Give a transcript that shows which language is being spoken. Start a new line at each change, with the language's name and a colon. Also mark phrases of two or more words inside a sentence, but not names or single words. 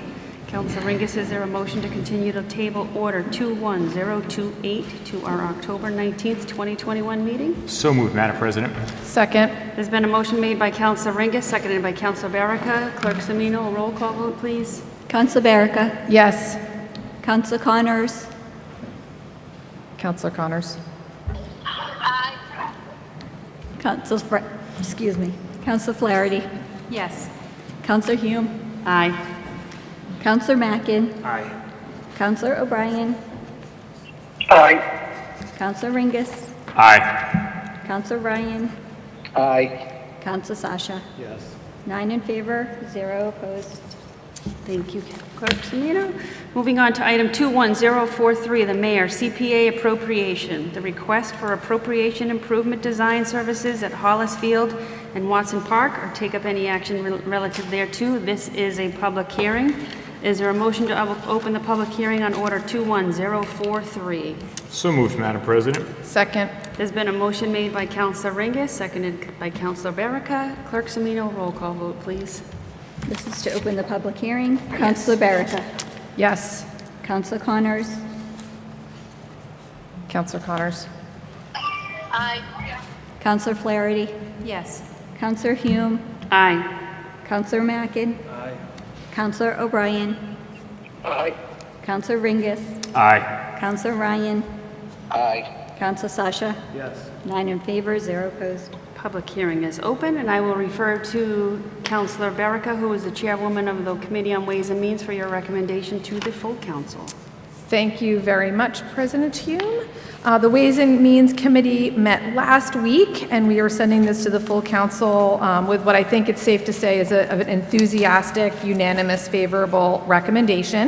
English: Councilor Ringus, is there a motion to continue to table order 21028 to our October 19th, 2021 meeting? So moved, Madam President. Second. There's been a motion made by Councilor Ringus, seconded by Councilor Baraka. Clerk Semino, a roll call vote, please. Council Baraka, Yes. Council Connors, Councilor Connors. Council Flaherty, Yes. Council Hume, Aye. Councilor Mackin, Aye. Councilor O'Brien, Aye. Councilor Ringus, Aye. Councilor Ryan, Aye. Councilor Sasha. Yes. 9 in favor, 0 opposed. Thank you, Clerk Semino. Moving on to item 21043, the mayor, CPA appropriation. The request for appropriation improvement design services at Hollis Field and Watson Park, or take up any action relative thereto. This is a public hearing. Is there a motion to open the public hearing on order 21043? So moved, Madam President. Second. There's been a motion made by Councilor Ringus, seconded by Councilor Baraka. Clerk Semino, roll call vote, please. This is to open the public hearing. Councilor Baraka, Yes. Councilor Connors, Councilor Connors. Aye. Councilor Flaherty, Yes. Councilor Hume, Aye. Councilor Mackin, Councilor O'Brien, Aye. Councilor Ringus, Aye. Councilor Ryan, Aye. Councilor Sasha. Yes. 9 in favor, 0 opposed. Public hearing is open, and I will refer to Councilor Baraka, who is the chairwoman of the Committee on Ways and Means, for your recommendation to the full council. Thank you very much, President Hume. The Ways and Means Committee met last week, and we are sending this to the full council with what I think it's safe to say is an enthusiastic, unanimous, favorable recommendation.